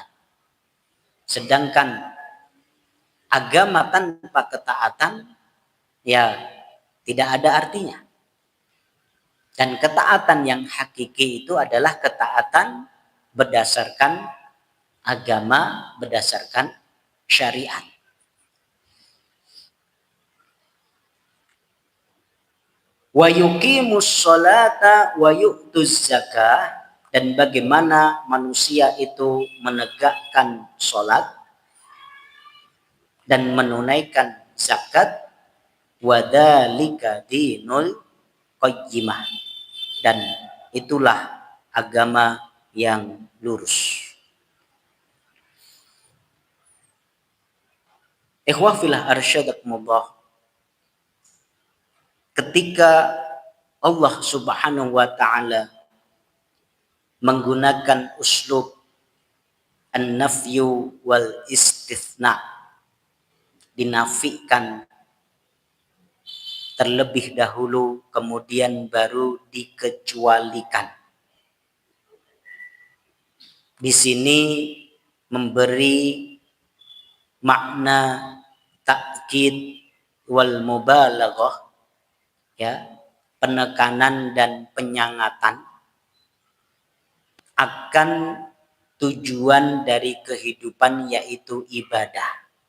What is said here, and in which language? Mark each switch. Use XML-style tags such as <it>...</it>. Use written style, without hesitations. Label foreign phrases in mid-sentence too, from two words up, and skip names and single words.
<id>Sedangkan agama tanpa ketaatan ya tidak ada artinya. Dan ketaatan yang hakiki itu adalah ketaatan berdasarkan agama, berdasarkan syariat.</id> <ar>ويقيموا الصلاة ويؤتوا الزكاة,</ar> <id>dan bagaimana manusia itu menegakkan sholat dan menunaikan zakat,</id> <ar>وذلك دين القيمة,</ar> <id>dan itulah agama yang lurus.</id> <ar>إخوة في الله أرشدكم الله,</ar> <id>ketika Allah</id> <ar>سبحانه وتعالى</ar> <id>menggunakan</id> <ar>أسلوب النفي والاستثناء,</ar> <id>dinafikan terlebih dahulu kemudian baru dikecualikan. Di sini memberi makna</id> <ar>تأكيد والمبالغة,</ar> <id>ya, penekanan dan penyangatan akan tujuan dari kehidupan, yaitu ibadah.</id>